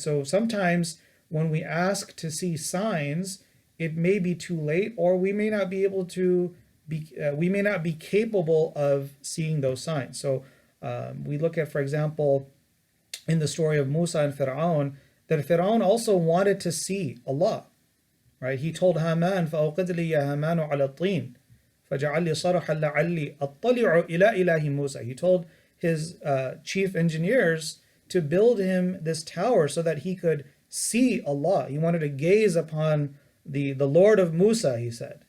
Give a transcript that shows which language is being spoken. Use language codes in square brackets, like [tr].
[en] So sometimes when we ask to see signs, it may be too late, or we may not be able to we may not be capable of seeing those signs. So we look at, for example, in the story of Musa and Fir'aun, that Fir'aun also wanted to see Allah. Right? He told Haman, [ar] فَأَوْقِدْ لِي يَا هَامَانُ عَلَى الطِّينِ فَجَعَلْ لِي صَرْحًا لَعَلِّي أَطَّلِعُ إِلَى إِلَهِ مُوسَى. [en] He told his chief engineers to build him this tower so that he could see Allah. He wanted to gaze upon the Lord of Musa, he said.